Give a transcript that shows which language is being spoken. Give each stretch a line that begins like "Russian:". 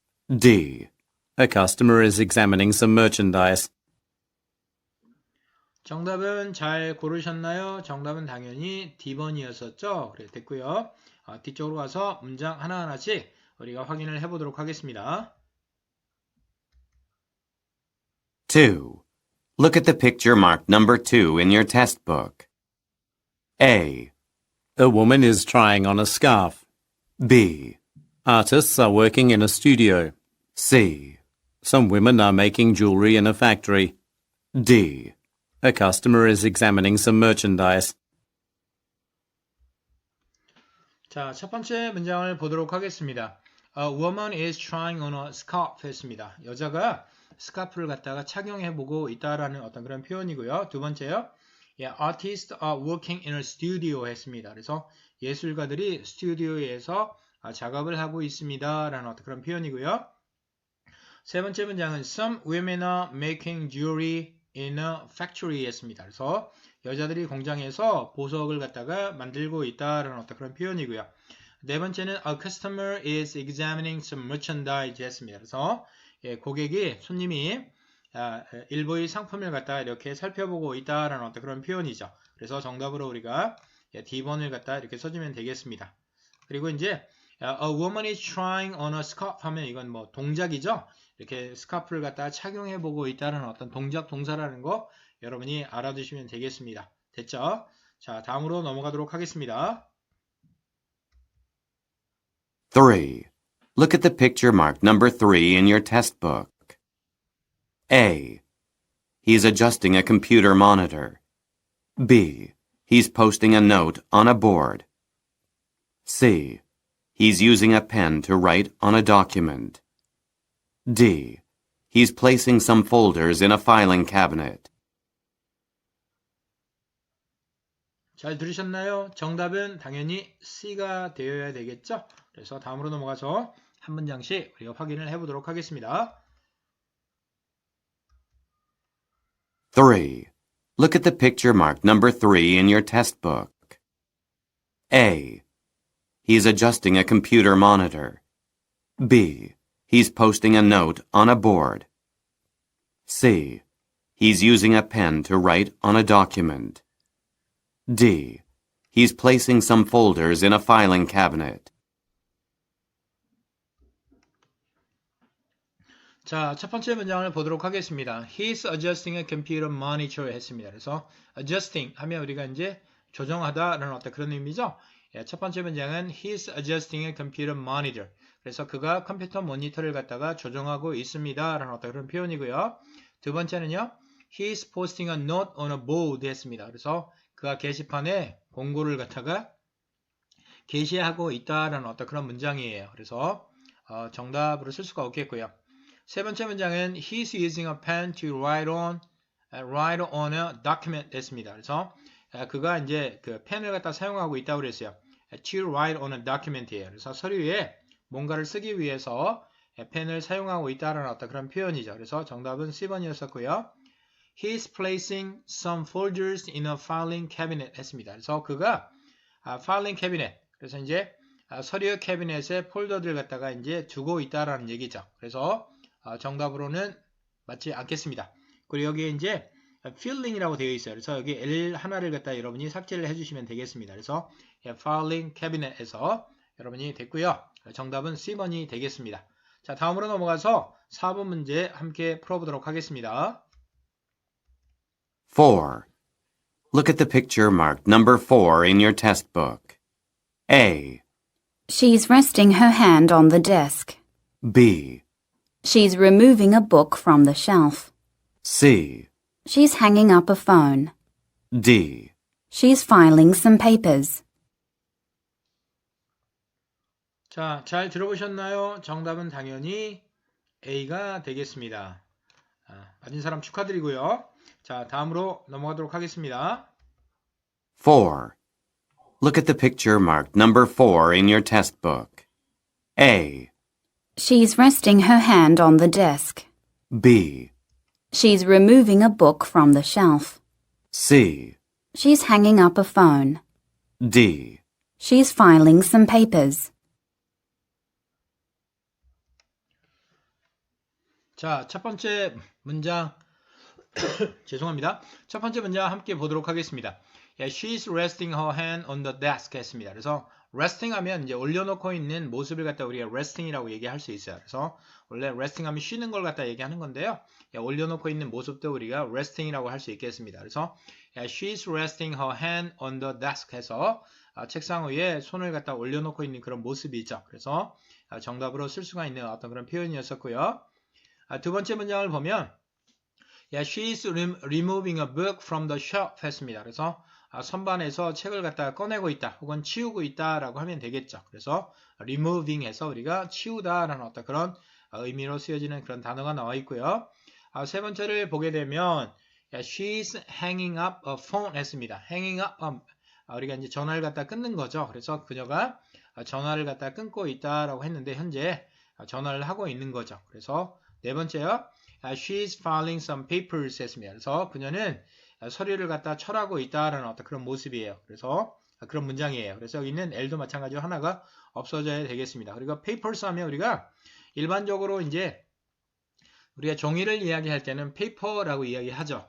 English: D. A customer is examining some merchandise.
Korean: 정답은 잘 고르셨나요? 정답은 당연히 D번이었었죠. 그래 됐고요. 뒤쪽으로 가서 문장 하나하나씩 우리가 확인을 해보도록 하겠습니다.
English: 2. Look at the picture marked number 2 in your test book. A. A woman is trying on a scarf. B. Artists are working in a studio. C. Some women are making jewelry in a factory. D. A customer is examining some merchandise.
Korean: 자, 첫 번째 문장을 보도록 하겠습니다.
English: A woman is trying on a scarf
Korean: 했습니다. 여자가 스카프를 갖다가 착용해보고 있다라는 어떤 그런 표현이고요. 두 번째요.
English: Artists are working in a studio
Korean: 했습니다. 그래서 예술가들이 스튜디오에서 작업을 하고 있습니다. 라는 어떤 그런 표현이고요. 세 번째 문장은
English: Some women are making jewelry in a factory
Korean: 했습니다. 그래서 여자들이 공장에서 보석을 갖다가 만들고 있다라는 어떤 그런 표현이고요. 네 번째는
English: a customer is examining some merchandise
Korean: 했습니다. 그래서 고객이 손님이 일부의 상품을 갖다가 이렇게 살펴보고 있다라는 어떤 그런 표현이죠. 그래서 정답으로 우리가 D번을 갖다 이렇게 써주면 되겠습니다. 그리고 이제
English: a woman is trying on a scarf
Korean: 하면 이건 뭐 동작이죠. 이렇게 스카프를 갖다가 착용해보고 있다는 어떤 동작 동사라는 거 여러분이 알아두시면 되겠습니다. 됐죠? 자, 다음으로 넘어가도록 하겠습니다.
English: 3. Look at the picture marked number 3 in your test book. A. He's adjusting a computer monitor. B. He's posting a note on a board. C. He's using a pen to write on a document. D. He's placing some folders in a filing cabinet.
Korean: 잘 들으셨나요? 정답은 당연히 C가 되어야 되겠죠? 그래서 다음으로 넘어가서 한 문장씩 우리가 확인을 해보도록 하겠습니다.
English: 3. Look at the picture marked number 3 in your test book. A. He's adjusting a computer monitor. B. He's posting a note on a board. C. He's using a pen to write on a document. D. He's placing some folders in a filing cabinet.
Korean: 자, 첫 번째 문장을 보도록 하겠습니다.
English: He's adjusting a computer monitor
Korean: 했습니다. 그래서 adjusting 하면 우리가 이제 조정하다라는 어떤 그런 의미죠. 첫 번째 문장은
English: He's adjusting a computer monitor.
Korean: 그래서 그가 컴퓨터 모니터를 갖다가 조정하고 있습니다. 라는 어떤 그런 표현이고요. 두 번째는요.
English: He's posting a note on a board
Korean: 했습니다. 그래서 그가 게시판에 공고를 갖다가 게시하고 있다라는 어떤 그런 문장이에요. 그래서 정답으로 쓸 수가 없겠고요. 세 번째 문장은
English: He's using a pen to write on a document
Korean: 했습니다. 그래서 그가 이제 그 펜을 갖다 사용하고 있다고 그랬어요.
English: To write on a document이에요.
Korean: 그래서 서류에 뭔가를 쓰기 위해서 펜을 사용하고 있다는 어떤 그런 표현이죠. 그래서 정답은 C번이었었고요.
English: He's placing some folders in a filing cabinet
Korean: 했습니다. 그래서 그가 filing cabinet, 그래서 이제 서류 캐비넷에 폴더들 갖다가 이제 두고 있다라는 얘기죠. 그래서 정답으로는 맞지 않겠습니다. 그리고 여기에 이제 filling이라고 되어 있어요. 그래서 여기 L 하나를 갖다 여러분이 삭제를 해주시면 되겠습니다. 그래서 filing cabinet에서 여러분이 됐고요. 정답은 C번이 되겠습니다. 자, 다음으로 넘어가서 4번 문제 함께 풀어보도록 하겠습니다.
English: 4. Look at the picture marked number 4 in your test book. A. She's resting her hand on the desk. B. She's removing a book from the shelf. C. She's hanging up a phone. D. She's filing some papers.
Korean: 자, 잘 들어보셨나요? 정답은 당연히 A가 되겠습니다. 맞은 사람 축하드리고요. 자, 다음으로 넘어가도록 하겠습니다.
English: 4. Look at the picture marked number 4 in your test book. A. She's resting her hand on the desk. B. She's removing a book from the shelf. C. She's hanging up a phone. D. She's filing some papers.
Korean: 자, 첫 번째 문장 죄송합니다. 첫 번째 문장 함께 보도록 하겠습니다.
English: She's resting her hand on the desk
Korean: 했습니다. 그래서 resting 하면 이제 올려놓고 있는 모습을 갖다 우리가 resting이라고 얘기할 수 있어요. 그래서 원래 resting 하면 쉬는 걸 갖다 얘기하는 건데요. 올려놓고 있는 모습도 우리가 resting이라고 할 수 있겠습니다. 그래서
English: she's resting her hand on the desk
Korean: 해서 책상 위에 손을 갖다 올려놓고 있는 그런 모습이죠. 그래서 정답으로 쓸 수가 있는 어떤 그런 표현이었었고요. 두 번째 문장을 보면
English: she's removing a book from the shelf
Korean: 했습니다. 그래서 선반에서 책을 갖다가 꺼내고 있다 혹은 치우고 있다 라고 하면 되겠죠. 그래서 removing 해서 우리가 치우다 라는 어떤 그런 의미로 쓰여지는 그런 단어가 나와 있고요. 세 번째를 보게 되면
English: she's hanging up a phone
Korean: 했습니다. hanging up 우리가 이제 전화를 갖다 끊는 거죠. 그래서 그녀가 전화를 갖다 끊고 있다 라고 했는데 현재 전화를 하고 있는 거죠. 그래서 네 번째요.
English: she's filing some papers
Korean: 했습니다. 그래서 그녀는 서류를 갖다 철하고 있다라는 어떤 그런 모습이에요. 그래서 그런 문장이에요. 그래서 여기 있는 L도 마찬가지로 하나가 없어져야 되겠습니다. 그리고 papers 하면 우리가 일반적으로 이제 우리가 종이를 이야기할 때는 paper라고 이야기하죠.